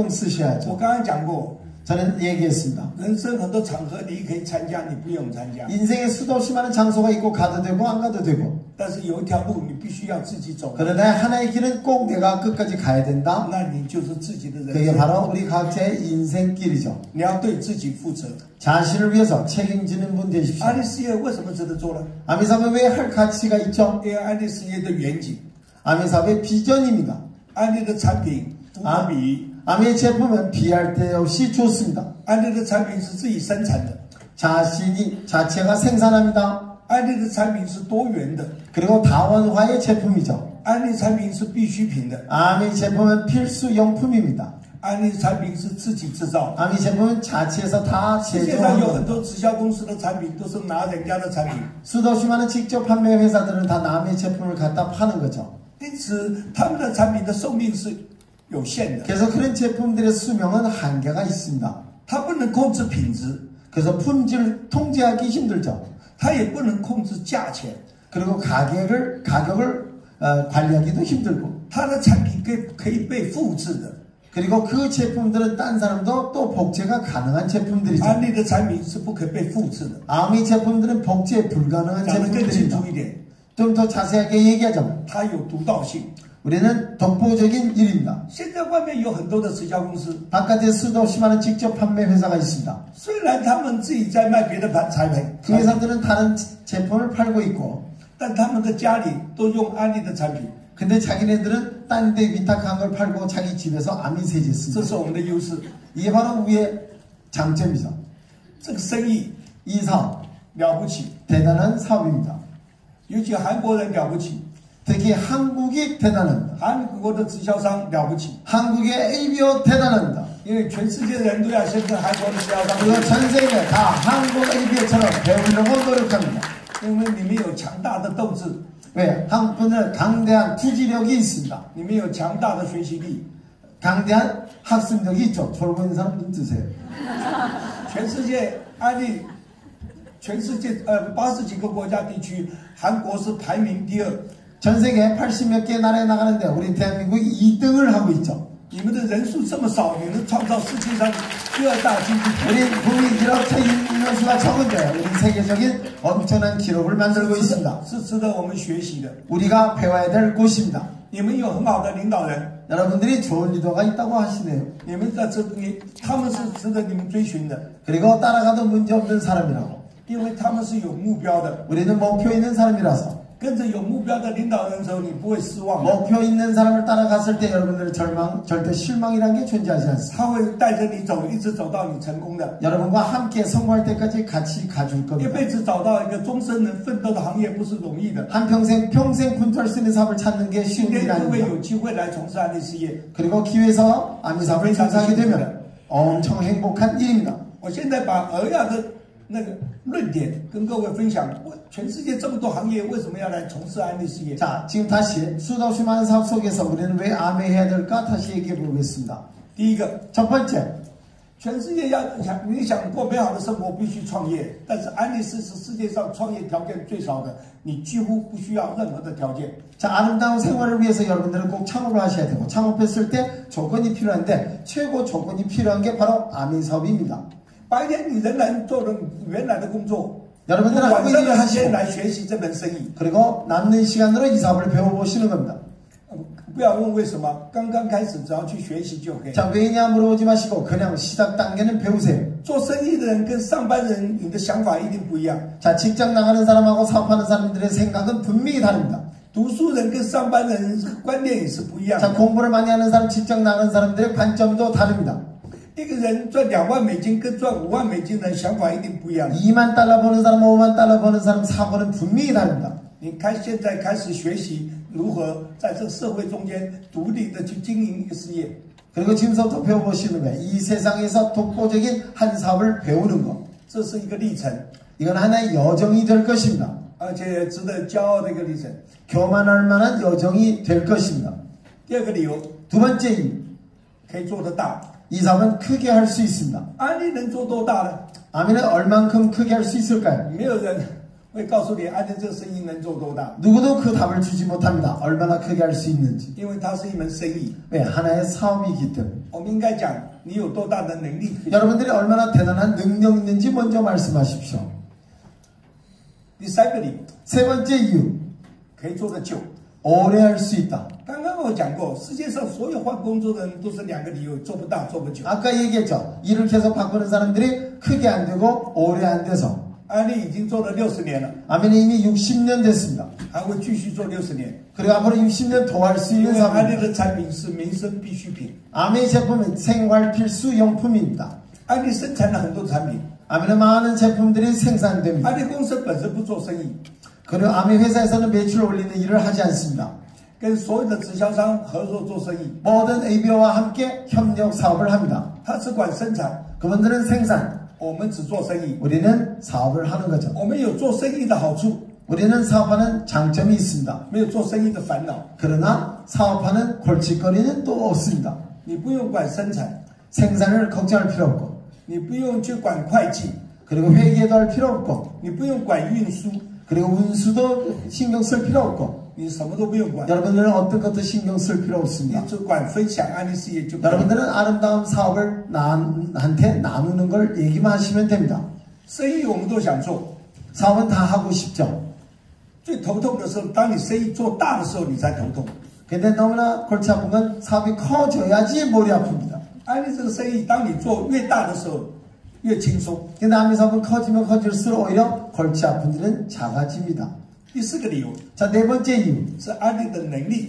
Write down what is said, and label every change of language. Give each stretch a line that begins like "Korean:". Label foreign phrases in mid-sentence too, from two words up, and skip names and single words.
Chinese: 我
Korean: 쓰셔야죠.
Chinese: 刚刚讲过，
Korean: 저는 얘기했습니다.
Chinese: 人生很多场合你可以参加，你不用参加，
Korean: 인생에 수도 없이 많은 장소가 있고 가도 되고 안 가도 되고.
Chinese: 但是有一条路你必须要自己走，
Korean: 그러나 하나의 길은 꼭 내가 끝까지 가야 된다.
Chinese: 那你就是自己的人
Korean: 그게
Chinese: 生。
Korean: 바로 우리 각자의 인생길이죠.
Chinese: 你要对自己负责。
Korean: 자신을 위해서 책임지는 분 되십시오.
Chinese: 安利事业为什么值得做呢？
Korean: 아미사업에 왜 할 가치가 있죠?
Chinese: 因为安利事业的远景，
Korean: 아미사업의 비전입니다.
Chinese: 安利的产品无可比拟，
Korean: 아미의 제품은 비할 데 없이 좋습니다.
Chinese: 安利的产品是自己生产的，
Korean: 자체가 생산합니다.
Chinese: 安利的产品是多元的，
Korean: 그리고 다원화의 제품이죠.
Chinese: 安利产品是必需品的，
Korean: 아미 제품은 필수 용품입니다.
Chinese: 安利产品是自己制造。
Korean: 아미 제품은 자체에서 다
Chinese: 世界上有
Korean: 제조하는
Chinese: 很
Korean: 겁니다.
Chinese: 多直销公司的产品都是拿人家的产品，
Korean: 수도 없이 많은 직접 판매 회사들은 다 남의 제품을 갖다 파는 거죠.
Chinese: 因此他们的产品的寿命是有限的，
Korean: 그래서 그런 제품들의 수명은 한계가 있습니다.
Chinese: 它不能控制品质，
Korean: 그래서 품질 통제하기 힘들죠.
Chinese: 它也不能控制价钱，
Korean: 그리고 가격을 관리하기도 힘들고.
Chinese: 它的产品可以被复制的。
Korean: 그리고 그 제품들은 딴 사람도 또 복제가 가능한 제품들이죠.
Chinese: 安利的产品是不可被复制的。
Korean: 아미 제품들은 복제 불가능한
Chinese: 讲得更清
Korean: 제품들입니다.
Chinese: 楚一点，
Korean: 좀 더 자세하게 얘기하자면
Chinese: 它有独到性。
Korean: 우리는 독보적인 일입니다.
Chinese: 现在外面有很多的直销公司，
Korean: 바깥에 수도 없이 많은 직접 판매 회사가 있습니다.
Chinese: 虽然他们自己在卖别的产品，
Korean: 그 회사들은 다른 제품을 팔고 있고
Chinese: 但他们的家里都用安利的产品，
Korean: 근데 자기네들은 딴 데 위탁한 걸 팔고 자기 집에서 아미 세제
Chinese: 这
Korean: 씁니다.
Chinese: 是我们的优势。
Korean: 이게 바로 우리의 장점이죠.
Chinese: 这个生意
Korean: 이 사업
Chinese: 了不起，
Korean: 대단한 사업입니다.
Chinese: 尤其韩国人了不起，
Korean: 특히 한국이 대단합니다.
Chinese: 韩国的直销商了不起，
Korean: 한국의 ABO 대단합니다.
Chinese: 因为全世界的人都要先跟韩国的直销商
Korean: 그리고 전 세계 다 한국 ABO처럼 배우려고 노력합니다.
Chinese: 因为你们有强大的斗志，
Korean: 왜? 한국분은 강대한 투지력이 있습니다.
Chinese: 你们有强大的学习力，
Korean: 강대한 학습력이 있죠. 졸고 있는 사람 눈 뜨세요.
Chinese: 全世界安利，全世界80几个国家地区，韩国是排名第2。
Korean: 전 세계 80몇 개 나라에 나가는데 우리 대한민국이 2등을 하고 있죠.
Chinese: 你们的人数这么少，你能创造世界上第2大经济体？
Korean: 우리 국민 이렇게 인원수가 적은데 우리 세계적인 엄청난 기록을 만들고 있습니다.
Chinese: 是值得我们学习的。
Korean: 우리가 배워야 될 곳입니다.
Chinese: 你们有很好的领导人，
Korean: 여러분들이 좋은 리더가 있다고 하시네요.
Chinese: 你们在他们是值得你们追寻的，
Korean: 그리고 따라가도 문제없는 사람이라고.
Chinese: 因为他们是有目标的。
Korean: 우리는 목표 있는 사람이라서
Chinese: 跟着有目标的领导人的时候，你不会失望的。
Korean: 목표 있는 사람을 따라갔을 때 여러분들의 절대 실망이라는 게 존재하지 않습니다.
Chinese: 他会带着你走，一直走到你成功的。
Korean: 여러분과 함께 성공할 때까지 같이 가줄
Chinese: 一
Korean: 겁니다.
Chinese: 辈子找到一个终身能奋斗的行业不是容易的。
Korean: 평생 분투할 수 있는 사업을 찾는 게
Chinese: 今
Korean: 쉬운
Chinese: 天
Korean: 일이
Chinese: 各位
Korean: 아닙니다.
Chinese: 有机会来从事安利事业，
Korean: 그리고 기회에서 아미 사업을 종사하게 되면 엄청 행복한 일입니다.
Chinese: 我现在把俄亚的那个论点跟各位分享。全世界这么多行业，为什么要来从事安利事业？
Korean: 자, 지금 다시 수없이 많은 사업 속에서 우리는 왜 아메해야 될까 다시 얘기해 보겠습니다.
Chinese: 第一个，
Korean: 첫 번째,
Chinese: 全世界你想过美好的生活，必须创业。但是安利是世界上创业条件最少的，你几乎不需要任何的条件。
Korean: 자, 아름다운 생활을 위해서 여러분들은 꼭 창업을 하셔야 되고 창업했을 때 조건이 필요한데 최고 조건이 필요한 게 바로 아미 사업입니다.
Chinese: 白天你仍然做原来的工作，
Korean: 여러분들은
Chinese: 晚
Korean: 하고
Chinese: 上
Korean: 일을
Chinese: 的时间
Korean: 하시고
Chinese: 来学习这门生意。
Korean: 그리고 남는 시간으로 이 사업을 배워보시는 겁니다.
Chinese: 不要问为什么，刚刚开始只要去学习就可以。
Korean: 자, 왜냐 물어보지 마시고 그냥 시작 단계는 배우세요.
Chinese: 做生意的人跟上班人，你的想法一定不一样。
Korean: 자, 직장 나가는 사람하고 사업하는 사람들의 생각은 분명히 다릅니다.
Chinese: 读书人跟上班人观念也是不一样
Korean: 자,
Chinese: 的。
Korean: 공부를 많이 하는 사람, 직장 나가는 사람들의 관점도 다릅니다.
Chinese: 一个人赚2万美金跟赚5万美金的想法一定不一样。
Korean: 2만 달러 버는 사람, 5만 달러 버는 사람 사고는 분명히 다릅니다.
Chinese: 你现在开始学习如何在这个社会中间独立的去经营一个事业。
Korean: 그리고 지금부터 배워보시는 거예요. 이 세상에서 독보적인 한 사업을 배우는 것.
Chinese: 这是一个历程，
Korean: 이건 하나의 여정이 될 것입니다.
Chinese: 而且值得骄傲的一个历程。
Korean: 교만할 만한 여정이 될 것입니다.
Chinese: 第二个理由，
Korean: 두 번째 이유,
Chinese: 可以做得大。
Korean: 이 사업은 크게 할 수 있습니다.
Chinese: 安利能做多大呢？
Korean: 아미는 얼만큼 크게 할 수 있을까요?
Chinese: 没有人会告诉你安利这个生意能做多大，
Korean: 누구도 그 답을 주지 못합니다. 얼마나 크게 할 수 있는지.
Chinese: 因为它是一门生意。
Korean: 왜? 하나의 사업이기 때문에.
Chinese: 我们应该讲你有多大的能力。
Korean: 여러분들이 얼마나 대단한 능력 있는지 먼저 말씀하십시오.
Chinese: 第三个理由，
Korean: 세 번째 이유,
Chinese: 可以做得久。
Korean: 오래 할 수 있다.
Chinese: 刚刚我讲过，世界上所有换工作的人都是2个理由：做不大，做不久。
Korean: 아까 얘기했죠. 일을 계속 바꾸는 사람들이 크게 안 되고 오래 안 돼서.
Chinese: 安利已经做了60年了，
Korean: 아미는 이미 60년 됐습니다.
Chinese: 还会继续做60年。
Korean: 그리고 앞으로 60년 더 할 수
Chinese: 因
Korean: 있는
Chinese: 为安利
Korean: 사업입니다.
Chinese: 的产品是民生必需品，
Korean: 아미 제품은 생활 필수 용품입니다.
Chinese: 安利生产了很多产品，
Korean: 아미는 많은 제품들이 생산됩니다.
Chinese: 安利公司本身不做生意，
Korean: 그리고 아미 회사에서는 매출 올리는 일을 하지 않습니다.
Chinese: 跟所有的直销商合作做生意，
Korean: 모든 ABO와 함께 협력 사업을 합니다.
Chinese: 他只管生产，
Korean: 그분들은 생산,
Chinese: 我们只做生意。
Korean: 우리는 사업을 하는 거죠.
Chinese: 我们有做生意的好处，
Korean: 우리는 사업하는 장점이 있습니다.
Chinese: 没有做生意的烦恼。
Korean: 그러나 사업하는 골칫거리는 또 없습니다.
Chinese: 你不用管生产，
Korean: 생산을 걱정할 필요 없고
Chinese: 你不用去管会计，
Korean: 그리고 회계도 할 필요 없고
Chinese: 你不用管运输，
Korean: 그리고 운수도 신경 쓸 필요 없고
Chinese: 你什么都不用管，
Korean: 여러분들은 어떤 것도 신경 쓸 필요
Chinese: 你
Korean: 없습니다.
Chinese: 只管分享安利事业就可以。
Korean: 여러분들은 아름다운 사업을 남한테 나누는 걸 얘기만 하시면 됩니다.
Chinese: 生意我们都想做，
Korean: 사업은 다 하고 싶죠.
Chinese: 最头痛的时候，当你生意做大的时候，你才头痛。
Korean: 근데 너무나 골치 아픈 건 사업이 커져야지 머리 아픕니다.
Chinese: 安利这个生意，当你做越大的时候，越轻松。
Korean: 근데 아미 사업은 커지면 커질수록 오히려 골치 아픈 일은 작아집니다.
Chinese: 第4个理由
Korean: 자, 네 번째 이유.
Chinese: 是安利的能力